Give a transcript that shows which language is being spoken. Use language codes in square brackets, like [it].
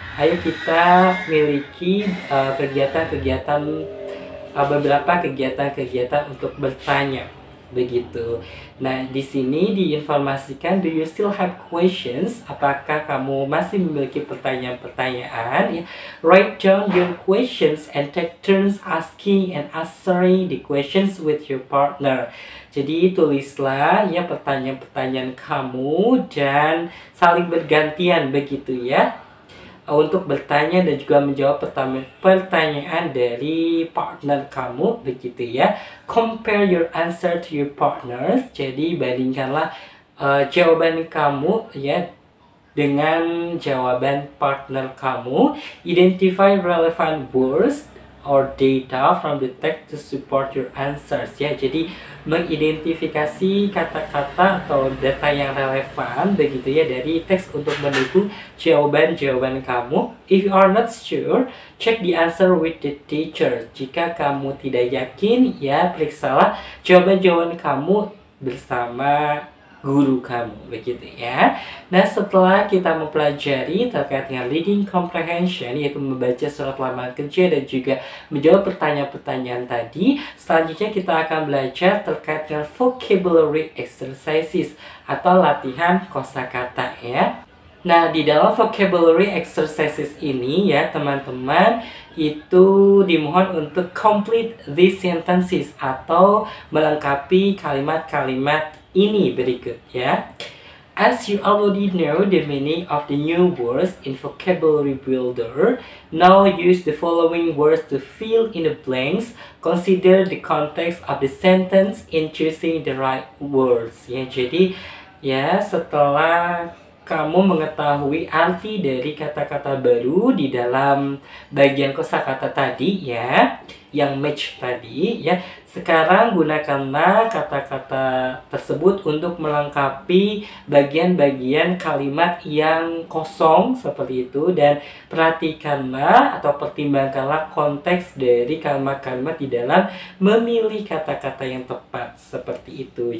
[id] Ayo kita miliki kegiatan-kegiatan beberapa kegiatan-kegiatan untuk bertanya begitu. Nah, di sini diinformasikan, [en] do you still have questions? [id] Apakah kamu masih memiliki pertanyaan-pertanyaan? [en] Ya, write down your questions and take turns asking and answering the questions with your partner. [id] Jadi tulislah ya pertanyaan-pertanyaan kamu dan saling bergantian begitu ya, untuk bertanya dan juga menjawab pertanyaan dari partner kamu begitu ya. [en] Compare your answer to your partners. [id] Jadi bandingkanlah jawaban kamu ya dengan jawaban partner kamu. [en] Identify relevant words or data from the text to support your answers ya. [id] Jadi mengidentifikasi kata-kata atau data yang relevan begitu ya dari teks untuk mendukung jawaban-jawaban kamu. [en] If you are not sure, check the answer with the teacher. [id] Jika kamu tidak yakin ya, periksalah jawaban-jawaban kamu bersama guru kamu begitu ya. Nah, setelah kita mempelajari terkait dengan reading comprehension, yaitu membaca surat lamaran kerja dan juga menjawab pertanyaan-pertanyaan tadi, selanjutnya kita akan belajar terkait dengan vocabulary exercises atau latihan kosakata ya. Nah, di dalam vocabulary exercises ini ya teman-teman, itu dimohon untuk [en] complete these sentences [id] atau melengkapi kalimat-kalimat ini berikut ya. [en] As you already know the meaning of the new words in vocabulary builder, now use the following words to fill in the blanks. Consider the context of the sentence in choosing the right words ya. [id] Jadi ya, setelah kamu mengetahui arti dari kata-kata baru di dalam bagian kosakata tadi ya, yang match tadi ya, sekarang gunakanlah kata-kata tersebut untuk melengkapi bagian-bagian kalimat yang kosong seperti itu, dan perhatikanlah atau pertimbangkanlah konteks dari kalimat-kalimat di dalam memilih kata-kata yang tepat seperti itu.